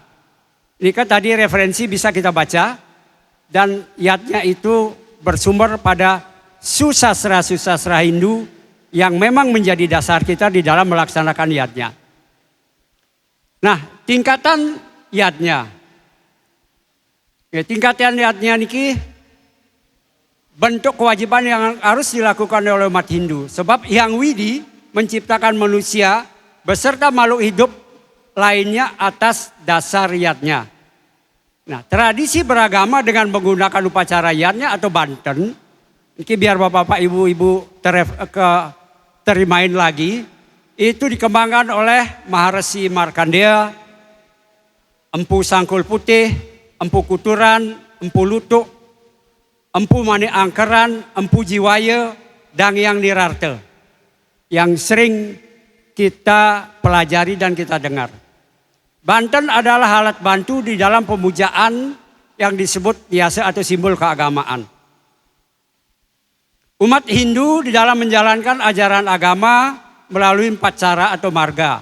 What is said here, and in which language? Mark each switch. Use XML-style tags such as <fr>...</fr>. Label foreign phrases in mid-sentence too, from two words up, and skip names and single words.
<id>Ini kan tadi referensi bisa kita baca dan yatnya itu bersumber pada susastra-susastra Hindu yang memang menjadi dasar kita di dalam melaksanakan yatnya. Nah, tingkatan yatnya. Ya, tingkatan yatnya niki bentuk kewajiban yang harus dilakukan oleh umat Hindu. Sebab Hyang Widi menciptakan manusia beserta makhluk hidup lainnya atas dasar yatnya. Nah, tradisi beragama dengan menggunakan upacara yatnya atau banten, ini biar bapak-bapak ibu-ibu terimain lagi. Itu dikembangkan oleh Maharesi Markandeya, Empu Sangkul Putih, Empu Kuturan, Empu Lutuk, Empu Mani Angkeran, Empu Jiwaya, dan Yang Nirarte. Yang sering kita pelajari dan kita dengar. Banten adalah alat bantu di dalam pemujaan yang disebut biasa atau simbol keagamaan. Umat Hindu di dalam menjalankan ajaran agama melalui 4 cara atau marga.</id>